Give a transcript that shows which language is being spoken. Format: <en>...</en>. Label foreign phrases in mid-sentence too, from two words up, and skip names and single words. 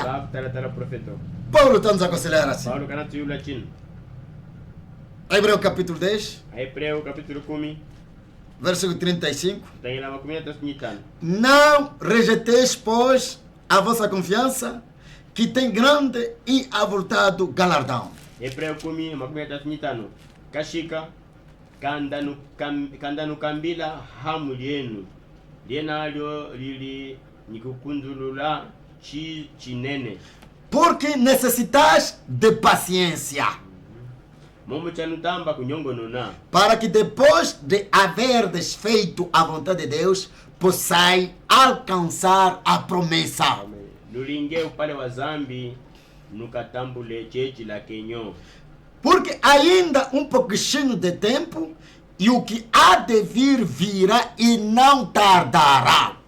<pt>Paulo está nos aconselhando assim. Hebreu capítulo 10, versículo 35. Não rejeiteis, pois, a vossa confiança, que tem grande e avultado galardão.</pt> <cjk>Kandanu kambila hamu yenu lienalyo lili nikukundulula chinene,</cjk> <pt>porque necessitais de paciência, para que depois de haverdes feito a vontade de Deus, possais alcançar a promessa. Porque ainda um pouquinho de tempo, e o que há de vir virá e não tardará.</pt>